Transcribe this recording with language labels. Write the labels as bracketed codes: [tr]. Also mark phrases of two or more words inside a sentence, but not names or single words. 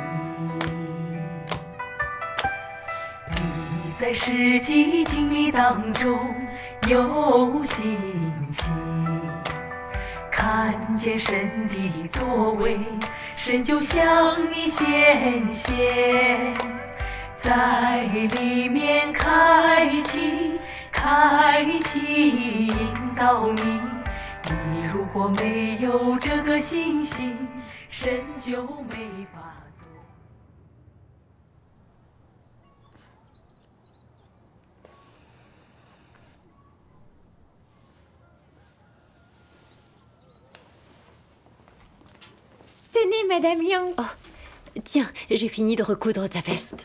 [zh] 在实际经历当中有信心，看看见神的作为，神就向你显现，在里面开启引导你。你如果没有这个信心，神就没法做。 [fr] Tenez, Madame Yang. Oh, tiens, j'ai fini de recoudre ta veste.